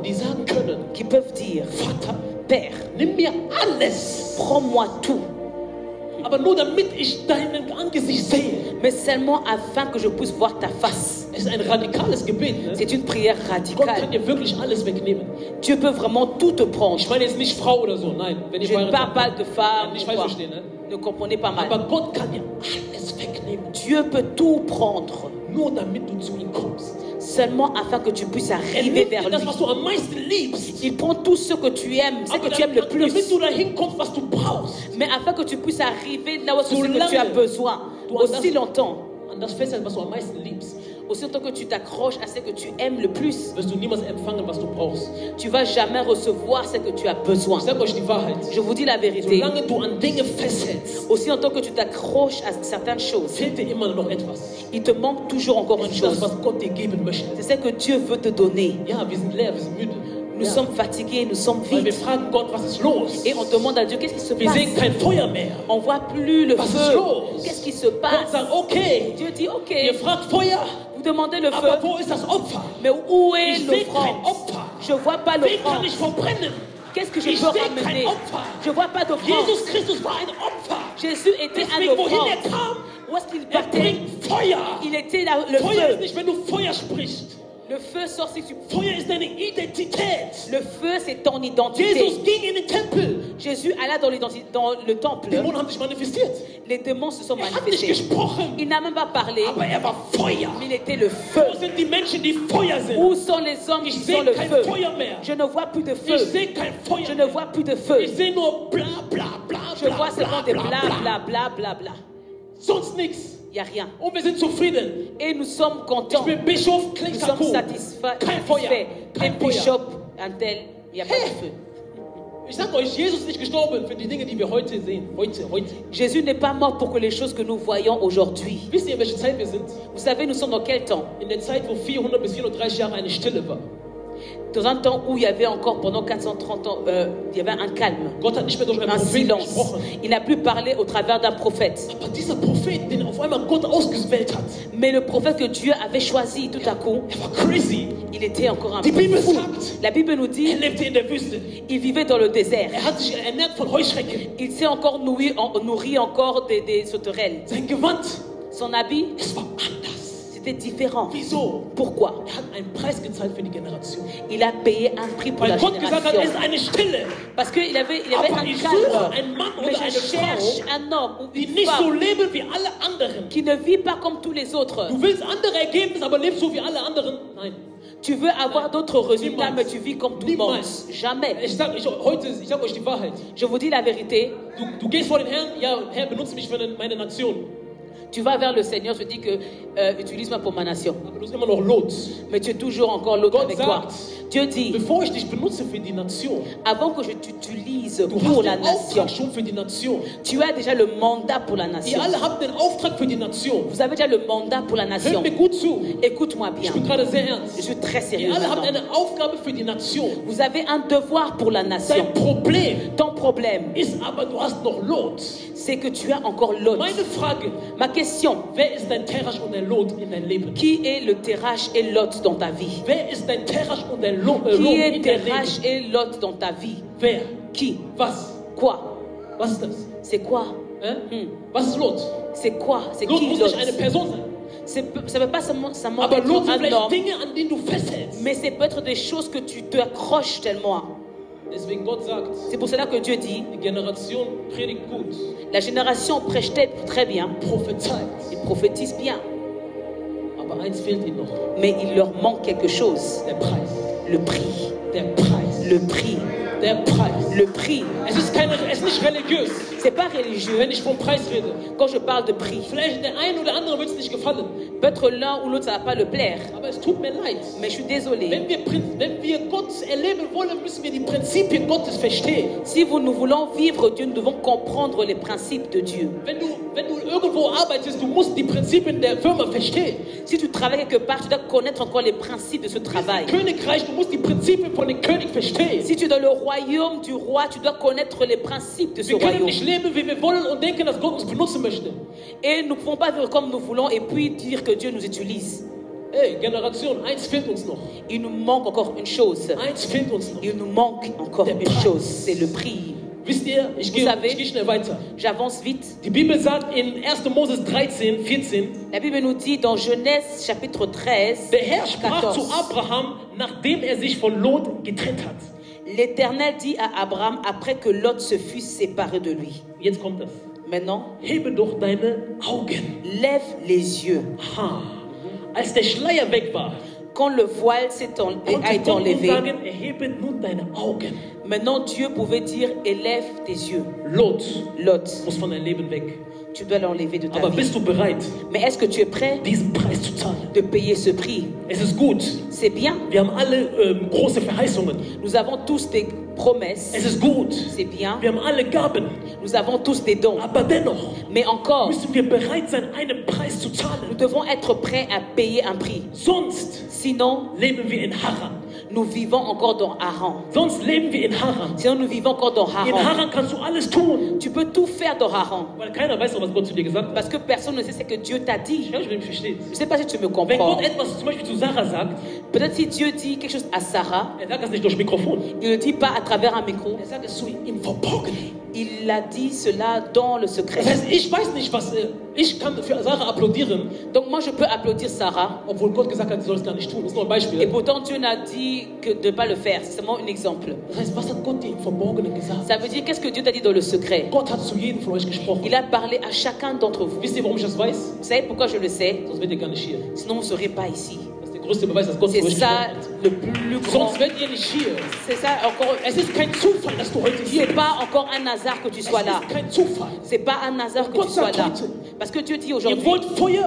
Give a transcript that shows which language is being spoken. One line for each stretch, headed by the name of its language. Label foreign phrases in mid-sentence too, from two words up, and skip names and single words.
German: die sagen können,
French: qui peuvent dire,
German: Vater,
French: Père,
German: nimm mir alles,
French: prends-moi tout,
German: aber nur damit ich dein Angesicht sehe?
French: mais seulement afin que je puisse voir ta face.
German: Es ist ein radikales Gebet. Ne?
French: C'est une prière
German: Gott kann
French: radicale.
German: dir wirklich alles wegnehmen.
French: Dieu peut vraiment tout te prendre.
German: Ich meine jetzt nicht Frau oder so, nein. Wenn ihr
French: Je ne parle pas
German: verheiratet
French: de
German: seid,
French: femme.
German: nicht
French: ou
German: falsch
French: quoi.
German: verstehen, ne?
French: Ne comprenez pas mal.
German: Aber Gott kann dir alles wegnehmen,
French: Dieu peut tout prendre,
German: nur damit du zu ihm kommst.
French: seulement afin que tu puisses arriver
German: nimmt dir
French: vers
German: das,
French: lui.
German: was du am meisten liebst,
French: Il prend tout ce que tu aimes, ce que
German: aber
French: tu aimes le
German: damit
French: plus,
German: du dahin kommst, was du brauchst.
French: mais afin que tu puisses arriver là où c'est ce
German: Solange
French: que tu as besoin.
German: du an
French: Aussi longtemps,
German: das festhältst, was du am meisten liebst,
French: aussi longtemps que tu t'accroches à ce que tu aimes le plus,
German: wirst du niemals empfangen, was du brauchst.
French: tu vas jamais recevoir ce que tu as besoin.
German: Ich sage euch die Wahrheit.
French: Je vous dis la vérité.
German: Solange du an Dinge festhältst,
French: Aussi longtemps que tu t'accroches à certaines choses,
German: fehlt dir immer noch etwas.
French: il te manque toujours encore
German: Das
French: une
German: ist das,
French: chose.
German: was Gott dir geben möchte.
French: C'est ce que Dieu veut te donner.
German: Ja, wir sind leer, wir sind müde.
French: Nous
German: Ja.
French: sommes fatigués, nous sommes
German: Weil wir
French: vides.
German: fragen Gott, was ist los?
French: Et on demande à Dieu, qu'est-ce qui se
German: Wir sehen
French: passe?
German: kein Feuer mehr.
French: On voit plus le
German: Was ist
French: feu.
German: los?
French: Qu'est-ce qui se
German: Gott
French: passe?
German: sagt, okay,
French: Dieu dit, ok,
German: ihr fragt Feuer,
French: vous demandez le
German: aber
French: feu,
German: wo ist das Opfer?
French: mais où est
German: Ich sehe kein
French: l'offrande?
German: Opfer.
French: Je vois pas
German: Wen kann
French: l'offrande.
German: ich verbrennen?
French: Qu'est-ce que je
German: Ich
French: peux
German: sehe kein
French: ramener?
German: Opfer.
French: Je vois pas d'offrande.
German: Jesus Christus war ein Opfer.
French: Jésus était un
German: Deswegen, wohin
French: offrande.
German: er kam,
French: Où est-ce qu'il
German: er
French: partait?
German: bringt Feuer.
French: Il était là, le
German: Feuer ist
French: feu.
German: nicht, wenn du Feuer sprichst.
French: Le feu sort si tu...
German: Feuer ist deine Identität.
French: Le feu, c'est ton identité.
German: Jesus ging in den Tempel.
French: Jésus alla dans le temple.
German: Dämonen haben sich manifestiert.
French: Les démons se sont
German: Er hat nicht
French: manifestés.
German: gesprochen,
French: Il n'a même pas parlé,
German: aber er war Feuer.
French: mais il était le feu.
German: Wo sind die Menschen, die Feuer sind?
French: Où sont les hommes qui
German: Ich
French: sont
German: sehe
French: le
German: kein
French: feu?
German: Feuer mehr.
French: Je ne vois plus de
German: Ich
French: feu.
German: sehe kein Feuer
French: Je ne
German: mehr.
French: vois plus de feu.
German: Ich sehe nur bla bla bla
French: Je bla vois seulement des bla bla bla bla bla. bla bla bla.
German: Sonst nichts.
French: Il n'y a rien.
German: Und wir sind zufrieden.
French: Et nous sommes
German: Ich
French: contents.
German: bin Bischof
French: Nous
German: Klingsako.
French: sommes satisfaits.
German: Kein Feuer.
French: Un
German: Kein Feuer.
French: bishop, un tel, il n'y a pas de feu.
German: Ich sag euch, Jesus ist nicht gestorben für die Dinge, die wir heute sehen. Heute.
French: Jésus n'est pas mort pour que les choses que nous voyons aujourd'hui.
German: Wisst ihr, in welcher Zeit wir sind?
French: Vous savez, nous sommes dans quel temps?
German: In der Zeit, wo 400 bis 430 Jahre eine Stille war.
French: Dans un temps où il y avait encore, pendant 430 ans, il y avait un calme,
German: Gott hat nicht mehr durch einen
French: un
German: Propheten
French: silence.
German: gesprochen.
French: Il n'a plus parlé au travers d'un prophète.
German: Aber dieser Prophet, den auf einmal Gott ausgewählt hat,
French: Mais le prophète que Dieu avait choisi tout à coup,
German: er war crazy.
French: il était encore un
German: Die
French: peu
German: Bibel
French: fou.
German: sagt,
French: La Bible nous
German: er
French: dit,
German: lebte in der Wüste.
French: il vivait dans le désert.
German: Er hat sich ernährt von Heuschrecken.
French: Il s'est encore nourri encore des sauterelles.
German: Sein Gewand,
French: Son habit,
German: es war anders.
French: c'était différent.
German: Wieso?
French: Pourquoi?
German: Er hat einen Preis gezahlt für die Generation.
French: Il a payé un prix pour
German: Weil
French: la
German: Gott gesagt hat, es ist
French: génération.
German: eine Stille,
French: Parce qu'il avait
German: Aber
French: un
German: ich
French: calme.
German: suche einen Mann
French: Mais
German: oder
French: je
German: eine
French: cherche
German: Frau,
French: un homme ou
German: die
French: une
German: nicht so
French: femme
German: leben wie alle anderen.
French: qui ne vit pas comme tous les autres.
German: Du willst andere Ergebnisse, aber lebst so wie alle anderen? Nein.
French: Tu veux avoir d'autres résultats,
German: Niemals.
French: mais tu vis comme tout le monde.
German: Niemals.
French: Jamais.
German: Ich sag euch die Wahrheit.
French: Je vous dis la vérité.
German: Du gehst vor den Herrn, ja, Herr, benutze mich für meine Nation.
French: Tu vas vers le Seigneur, tu dis que utilise-moi pour ma nation.
German: Aber du bist immer noch Lot.
French: Mais tu es toujours encore l'autre
German: Gott
French: avec toi.
German: sagt,
French: Dieu dit,
German: bevor ich dich benutze für die Nation,
French: avant que je t'utilise
German: du
French: pour
German: hast
French: la
German: den
French: nation,
German: Auftrag schon für die Nation.
French: tu as déjà le mandat pour la
German: Ihr
French: nation.
German: alle habt den Auftrag für die Nation.
French: Vous avez déjà le mandat pour la
German: Hört
French: nation.
German: mir gut zu.
French: Écoute-moi bien.
German: Ich bin gerade sehr
French: Je
German: ernst.
French: suis très
German: Ihr
French: sérieux
German: alle habt
French: maintenant.
German: eine Aufgabe für die Nation.
French: Vous avez un devoir pour la nation.
German: Dein Problem
French: Ton problème,
German: ist aber, du hast noch Lot.
French: c'est que tu as encore l'autre.
German: Meine Frage,
French: Ma question,
German: wer ist dein Terach und dein Lot in dein Leben?
French: qui est le Terach et l'autre dans ta vie?
German: Wer ist dein Terach und dein Lot
French: Qui
German: in
French: est
German: dein
French: Terach
German: Leben?
French: et l'autre dans ta vie?
German: Wer?
French: Qui?
German: Was?
French: Quoi?
German: Was ist das?
French: C'est quoi?
German: Was ist Lot?
French: C'est quoi? C'est
German: Lot
French: qui
German: muss
French: l'autre?
German: nicht eine Person sein.
French: Ça ne peut pas seulement
German: Aber
French: être
German: Lot sind
French: un
German: vielleicht
French: homme,
German: Dinge, an denen du festhältst.
French: mais c'est peut-être des choses que tu te accroches tellement.
German: Deswegen Gott sagt,
French: C'est pour cela que Dieu dit,
German: die Generation predigt gut,
French: la génération prêche très bien,
German: prophezeit.
French: ils prophétisent bien,
German: Aber eins fehlt ihnen noch.
French: mais il leur manque quelque chose.
German: Der Preis.
French: Le prix.
German: Der Preis.
French: Le prix.
German: Der Preis.
French: Le prix.
German: Es ist nicht religiös,
French: C'est pas religieux.
German: wenn ich vom Preis rede.
French: Quand je parle de prix,
German: Vielleicht der eine oder andere wird es nicht gefallen.
French: peut-être l'un ou l'autre ça va pas le plaire,
German: Aber es tut mir leid.
French: mais je suis désolée.
German: Wenn wir Gott erleben wollen, müssen wir die Prinzipien Gottes verstehen.
French: Si nous voulons vivre Dieu, nous devons comprendre les principes de Dieu.
German: Wenn du irgendwo arbeitest, du musst die Prinzipien der Firma verstehen.
French: Si tu travailles quelque part, tu dois connaître encore les principes de ce travail.
German: Königreich, du musst die Prinzipien von dem König verstehen.
French: Si tu es dans le royaume du roi, tu dois connaître les principes de ce
German: Wir können
French: royaume.
German: nicht leben, wie wir wollen und denken, dass Gott uns benutzen möchte.
French: Et nous ne pouvons pas vivre comme nous voulons et puis dire que Dieu nous utilise.
German: Hey, Generation, eins fehlt uns noch.
French: Il nous manque encore une chose.
German: Eins fehlt uns noch.
French: Il nous manque encore une chose, c'est le prix.
German: Wisst ihr, ich gehe schnell weiter.
French: J'avance vite.
German: Die Bibel sagt in 1. Moses 13, 14,
French: La Bible nous dit dans Genèse chapitre 13,
German: der Herr sprach zu
French: 14.
German: Abraham, nachdem er sich von Lot getrennt hat.
French: L'Éternel dit à Abraham après que Lot se fût séparé de lui.
German: Jetzt kommt das.
French: Maintenant,
German: Hebe doch deine Augen.
French: lève les yeux.
German: Aha. Als der Schleier weg war,
French: Quand le voile a
German: konnte
French: été
German: Gott nun
French: enlevé,
German: sagen, erhebe nun deine Augen.
French: maintenant Dieu pouvait dire élève tes yeux.
German: Lot
French: Lot,
German: muss von deinem Leben weg.
French: tu dois l'enlever de ta
German: Aber
French: vie.
German: bist du bereit,
French: Mais est-ce que tu es prêt
German: diesen Preis zu zahlen?
French: de payer ce prix?
German: Es ist gut.
French: C'est bien.
German: Wir haben alle große Verheißungen.
French: Nous avons tous des promesses.
German: Es ist gut.
French: C'est bien.
German: Wir haben alle Gaben.
French: Nous avons tous des dons.
German: Aber dennoch
French: Mais encore,
German: müssen wir bereit sein, einen Preis zu
French: nous
German: zahlen.
French: devons être prêts à payer un prix.
German: Sonst
French: Sinon,
German: leben wir in Haran.
French: nous vivons encore dans Haran.
German: Sonst leben wir in Haran.
French: Sinon, nous vivons encore dans
German: In
French: Haran.
German: Haran kannst du alles tun.
French: Tu peux tout faire dans Haran.
German: Weil keiner weiß, was Gott zu dir gesagt hat.
French: Parce que personne ne sait ce que Dieu t'a dit.
German: Ich weiß nicht, ob du mich verstehst.
French: Je ne sais pas si tu me
German: Wenn
French: comprends.
German: Gott etwas zum Beispiel zu Sarah sagt,
French: Peut-être si Dieu dit quelque chose à Sarah,
German: er sagt das nicht durch Mikrofon.
French: il ne le dit pas à travers un micro.
German: Er sagt es so im Verborgenen.
French: Il a dit cela dans le secret.
German: Das heißt, ich weiß nicht, was ich kann für Sarah applaudieren,
French: Donc moi, je peux applaudir Sarah.
German: obwohl Gott gesagt hat, sie soll es gar nicht tun. Das ist nur ein
French: Et
German: Beispiel.
French: pourtant, Dieu n'a dit que de ne pas le faire. C'est seulement un exemple.
German: Das heißt, was hat Gott dir im Verborgenen gesagt?
French: Ça veut dire qu'est-ce que Dieu t'a dit dans le secret.
German: Gott hat zu jedem von euch gesprochen.
French: Il a parlé à chacun d'entre vous.
German: Wisst ihr, warum ich das weiß?
French: Vous savez pourquoi je le sais?
German: Sonst wärt ihr gar nicht hier.
French: Sinon, vous ne serez pas ici.
German: Das ist der größte Beweis, dass Gott zu
French: C'est
German: euch
French: ça
German: gesprochen hat.
French: le plus grand.
German: Sonst wärt ihr nicht hier.
French: C'est ça encore.
German: Es ist kein Zufall, dass du heute hier
French: C'est
German: bist.
French: pas encore un hasard que tu sois
German: Es
French: là.
German: ist kein Zufall.
French: C'est pas un hasard que
German: Gott
French: tu sois
German: sagt
French: là.
German: heute,
French: Parce que Dieu dit
German: Ihr
French: aujourd'hui,
German: wollt Feuer,